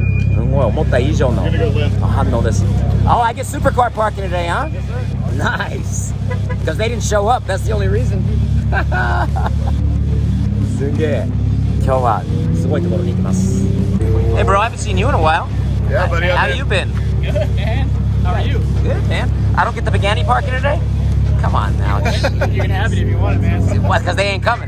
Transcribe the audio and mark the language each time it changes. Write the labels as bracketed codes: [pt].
[ja] すごい思った以上の反応です。 [en] Oh, I get supercar parking today, huh? Nice. Because they didn't show up. That's the only reason. [ja] すげえ。今日はすごいところに行きます。 [en] Hey, bro, I haven't seen you in a while. Yeah, buddy. How you been? Good, man. How are you? Good, man. I don't get the Pagani parking today? Come on now. You can have it if you want it, man. What? Because they ain't coming.